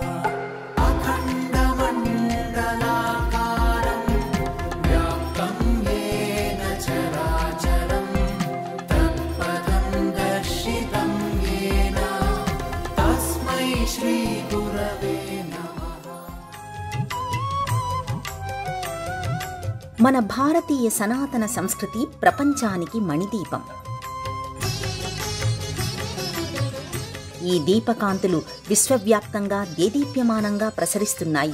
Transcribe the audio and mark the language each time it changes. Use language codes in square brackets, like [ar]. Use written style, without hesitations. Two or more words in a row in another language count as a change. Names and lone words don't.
[sa] अखण्डमण्डलाकारं व्याप्तं येन चराचरं तत्पदं दर्शितं येन तस्मै श्री गुरवे नमः। [te] మన భారతీయ సనాతన సంస్కృతి ప్రపంచానికి మణిదీపం. ఈ దీపకాంతులు విశ్వవ్యాప్తంగా దేదీప్యమానంగా ప్రసరిస్తున్నాయి.